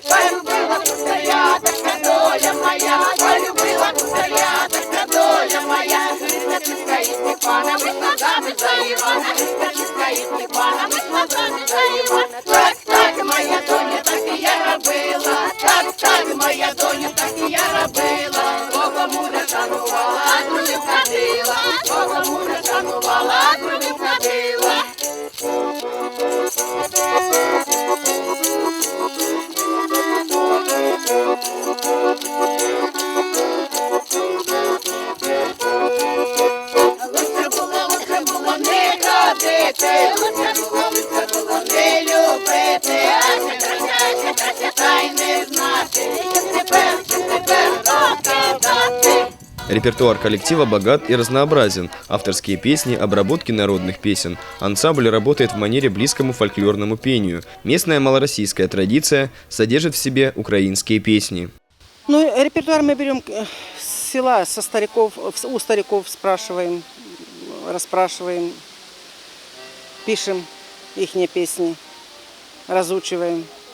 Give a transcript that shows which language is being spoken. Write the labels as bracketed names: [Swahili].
[Ukrainian] Полюбила кусаря, така доля моя, полюбила кусаря, така доля моя. Христочка і Степана, вийшла заміж за Івана, Христочка і Степана, вийшла заміж за Івана. Так, моя доня, так і я робила, так, моя доня, так і я робила. Бога мужа шанувала, а другим ходила, Бога мужа шанувала, а другим ходила. Лучше було не ходити, лучше було не любити, а ще краще, та й не знати, тепер покидати. [Russian] Репертуар коллектива богат и разнообразен. Авторские песни, обработки народных песен. Ансамбль работает в манере близкому фольклорному пению. Местная малороссийская традиция содержит в себе украинские песни. Ну, репертуар мы берем с села, со стариков, у стариков спрашиваем, расспрашиваем, пишем ихние песни, разучиваем.